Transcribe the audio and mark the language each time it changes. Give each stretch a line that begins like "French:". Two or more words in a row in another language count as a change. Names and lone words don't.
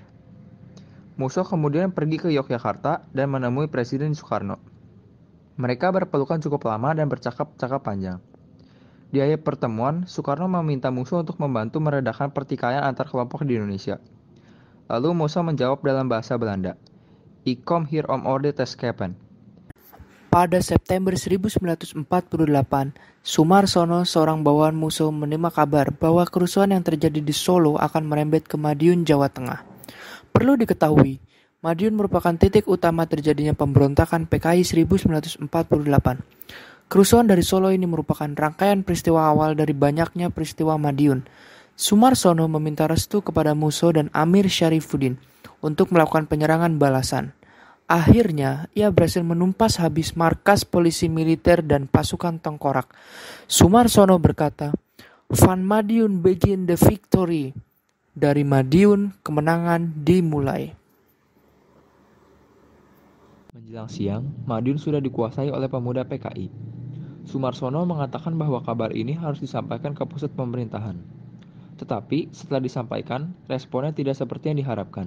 Indonesian: Musso kemudian pergi ke Yogyakarta dan menemui Presiden Soekarno. Mereka berpelukan cukup lama dan bercakap-cakap panjang. Di akhir pertemuan, Soekarno meminta Musso untuk membantu meredakan pertikaian antar kelompok di Indonesia. Lalu Musso menjawab dalam bahasa Belanda,
Dutch: "Ik kom hier om orde te scheppen."
Indonesian: Pada September 1948, Sumarsono, seorang bawahan Musso, menerima kabar bahwa kerusuhan yang terjadi di Solo akan merembet ke Madiun, Jawa Tengah. Perlu diketahui, Madiun merupakan titik utama terjadinya pemberontakan PKI 1948. Kerusuhan dari Solo ini merupakan rangkaian peristiwa awal dari banyaknya peristiwa Madiun. Sumarsono meminta restu kepada Musso dan Amir Syarifuddin untuk melakukan penyerangan balasan. Akhirnya, ia berhasil menumpas habis markas polisi militer dan pasukan tengkorak. Sumarsono berkata,
Dutch: "Van Madiun begin
English: the victory."
Indonesian: Dari Madiun, kemenangan dimulai. Menjelang siang, Madiun sudah dikuasai oleh pemuda PKI. Sumarsono mengatakan bahwa kabar ini harus disampaikan ke pusat pemerintahan. Tetapi, setelah disampaikan, responnya tidak seperti yang diharapkan.